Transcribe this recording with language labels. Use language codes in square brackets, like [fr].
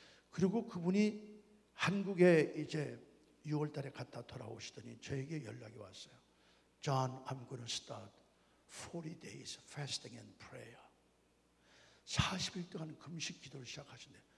[ko] 그리고 그분이 한국에 이제 6월 달에 갔다 돌아오시더니 저에게 연락이 왔어요. [en] John, I'm going to start 40 days fasting and prayer. [ko] 40일 동안 금식 기도를 시작하신대.